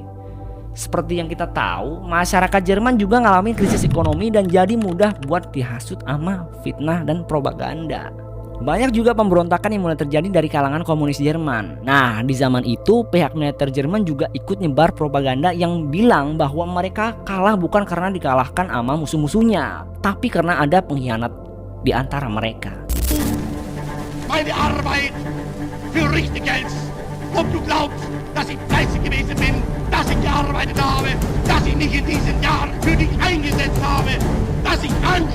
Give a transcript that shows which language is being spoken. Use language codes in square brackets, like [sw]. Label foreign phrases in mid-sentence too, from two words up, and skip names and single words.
[id] Seperti yang kita tahu, masyarakat Jerman juga ngalamin krisis ekonomi dan jadi mudah buat dihasut sama fitnah dan propaganda. Banyak juga pemberontakan yang mulai terjadi dari kalangan komunis Jerman. Nah di zaman itu pihak militer Jerman juga ikut nyebar propaganda yang bilang bahwa mereka kalah bukan karena dikalahkan sama musuh-musuhnya, tapi karena ada pengkhianat di antara mereka. [de] Meine Arbeit für richtig Geld. Ob du glaubst, dass ich fleißig gewesen bin, dass ich gearbeitet habe, dass ich mich in diesen Jahren für dich eingesetzt habe, dass ich